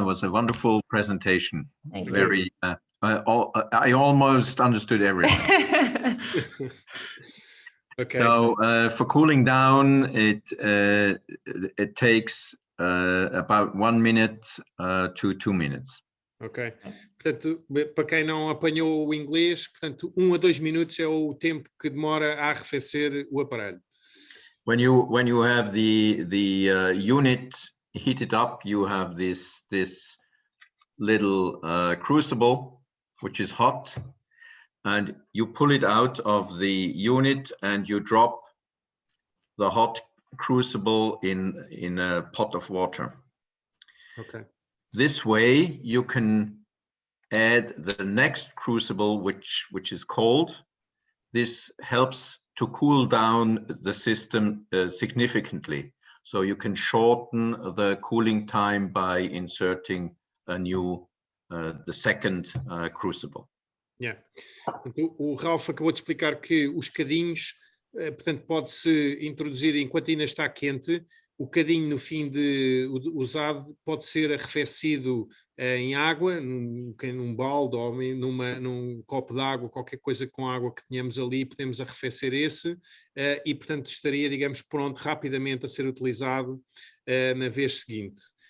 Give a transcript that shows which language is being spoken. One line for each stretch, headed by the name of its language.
English: It was a wonderful presentation. Thank you. I almost understood everything. Okay. So for cooling down, it takes about 1 minute to 2 minutes. Ok.
Portuguese: Portanto, para quem não apanhou o inglês, portanto, 1 a 2 minutos é o tempo que demora a arrefecer o aparelho.
English: When you have the unit heated up, you have this little crucible which is hot, and you pull it out of the unit and you drop the hot crucible in a pot of water. Okay. This way you can add the next crucible which is cold. This helps to cool down the system significantly. So you can shorten the cooling time by inserting a new, the second crucible. Yeah.
Portuguese: O Ralph acabou de explicar que os cadinhos, portanto, pode-se introduzir enquanto ainda está quente. O cadinho no fim de usado pode ser arrefecido em água, num balde ou num copo de água, qualquer coisa com água que tenhamos ali, podemos arrefecer esse e, portanto, estaria, digamos, pronto rapidamente a ser utilizado na vez seguinte.